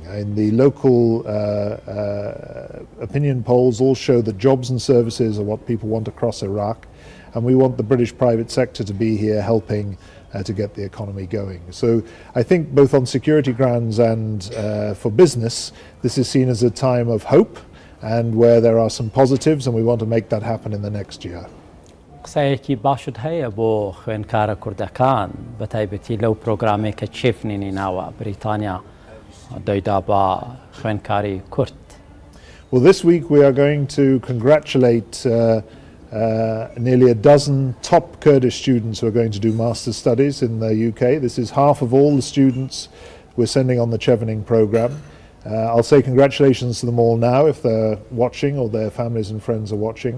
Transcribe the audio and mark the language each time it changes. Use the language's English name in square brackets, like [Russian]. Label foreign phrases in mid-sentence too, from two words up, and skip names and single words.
[English] And the local opinion polls all show that jobs and services are what people want across Iraq, and we want the British private sector to be here helping to get the economy going. So I think both on security grounds and for business, this is seen as a time of hope, and where there are some positives, and we want to make that happen in the next year. [Central Kurdish] قسەیەکی باشت هەیە بۆ خوێندکارە کوردەکان بە تایبەتی لەو پرۆگرامێک کە چێفنینی ناوە بریتانیا دەیدا بە خوێندکاری کورد. [English] Well, this week we are going to congratulate nearly a dozen top Kurdish students who are going to do master's studies in the UK. This is half of all the students we're sending on the Chevening programme. I'll say congratulations to them all now if they're watching or their families and friends are watching.